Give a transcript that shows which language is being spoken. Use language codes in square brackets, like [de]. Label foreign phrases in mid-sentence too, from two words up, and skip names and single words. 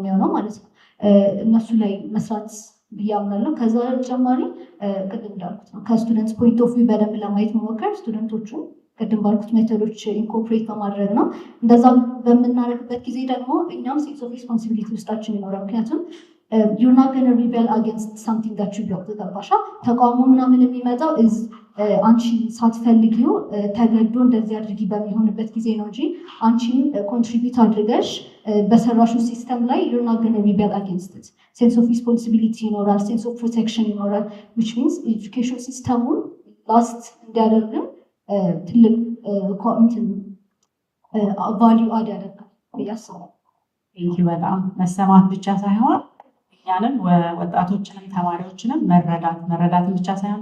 [am] የሚሆነው ማለት ነው። እነሱ ላይ መስራት ብዬ አምናለሁ። ከዛ በተጨማሪ ቅድም እንዳልኩት ነው [en] students point of view [am] በደንብ ለማየት መሞከር፣ ስቱደንቶቹን ቅድም ባልኩት ሜቶዶች ኢንኮርፖሬት በማድረግ ነው። እንደዛ በምናደርግበት ጊዜ ደግሞ እኛም [en] sense of responsibility [am] ውስጣችን ይኖራል። ምክንያቱም [en] you're not going to rebel against something that you built [am] ተባሻ ተቃውሞ ምናምን የሚመጣው አንቺ ሳትፈልጊው ተገዶ እንደዚህ አድርጊ በሚሆንበት ጊዜ ነው እንጂ አንቺም ኮንትሪቢዩት አድርገሽ በሰራሹ ሲስተም ላይ [en] you're not going to rebel against it. sense of responsibility [am] ይኖራል፣ [en] sense of protection [am] ይኖራል [en] which means education system [am] ላስት እንዲያደርግም ትልቅ [en] value add [am] ያደርጋል ብዬ አስባለሁ። ቴንኪው በጣም መሰማት ብቻ ሳይሆን እኛንም ወጣቶችንም ተማሪዎችንም መረዳትን ብቻ ሳይሆን